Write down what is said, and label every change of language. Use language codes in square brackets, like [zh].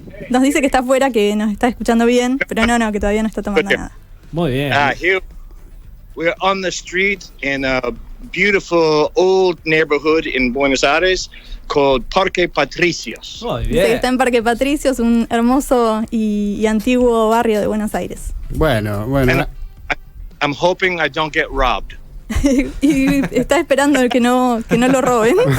[es] Nos dice que está afuera, que nos está escuchando bien, pero no, que todavía no está tomando nada. Muy bien. [en] Here we're on the street in a beautiful old neighborhood in Buenos Aires called Parque Patricios. [es] Muy Dice que bien. está en Parque Patricios, un hermoso y antiguo barrio de Buenos Aires. Bueno. [en] And I'm hoping I don't get robbed. [es] Y está esperando que no lo roben.